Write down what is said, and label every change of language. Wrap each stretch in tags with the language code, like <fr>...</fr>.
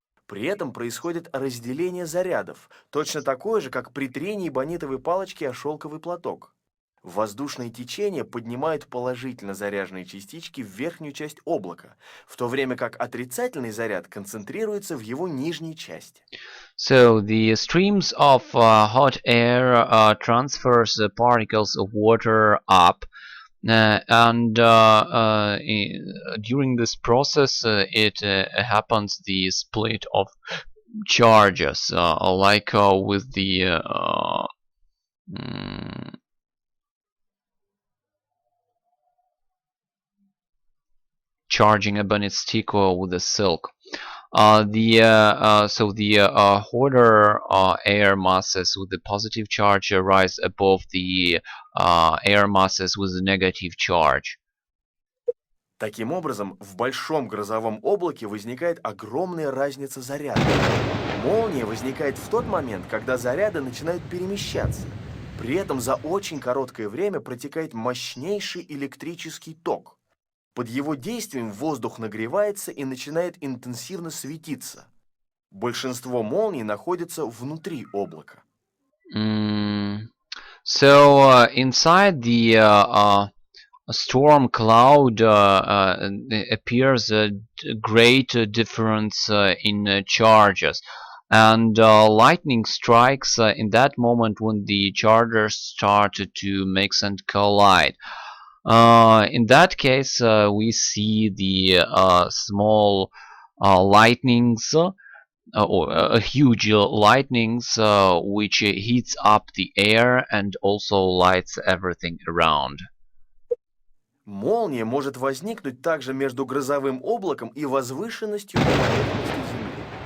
<ru>При этом происходит разделение зарядов, точно такое же, как при трении бонитовой палочки о шелковый платок. Воздушное течение поднимает положительно заряженные частички в верхнюю часть облака, в то время как отрицательный заряд концентрируется в его нижней части.</ru> <en>So the streams of hot air transfers the particles of water up, during this process it happens the split of charges, like with the mm, charging a bunny stick with a silk. The hotter air masses with the positive charge rise above the air masses with the negative charge.</en> <ru>Таким образом, в большом грозовом облаке возникает огромная разница зарядов. Молния возникает в тот момент, когда заряды начинают перемещаться. При этом за очень короткое время протекает мощнейший электрический ток. Под его действием воздух нагревается и начинает интенсивно светиться. Большинство молний находится внутри облака.</ru> <en>Inside the storm cloud appears a great difference in charges, and lightning strikes in that moment when the charges start to mix and collide. In that case, we see the small lightnings, or huge lightnings, which heats up the air and also lights everything around.</en> <ru>Молния может возникнуть также между грозовым облаком и возвышенностью поверхности Земли.</ru>